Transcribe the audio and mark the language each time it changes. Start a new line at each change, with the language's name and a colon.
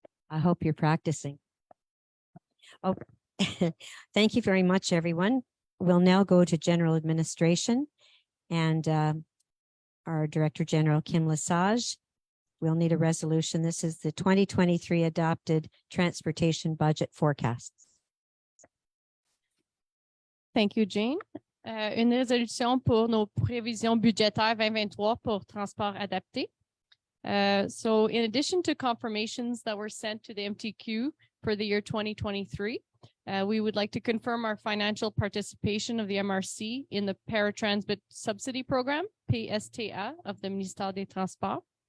English: I hope you're practicing. Oh, thank you very much, everyone. We'll now go to general administration, and our Director General, Kim Lesage. We'll need a resolution. This is the 2023 adopted transportation budget forecasts. Thank you, Jane.
French: Une résolution pour nos prévisions budgétaires 2023 pour transport adapté.
English: So in addition to confirmations that were sent to the MTQ for the year 2023, we would like to confirm our financial participation of the MRC in the Paratransit Subsidy Program, PSTA, of the Ministère des Transports.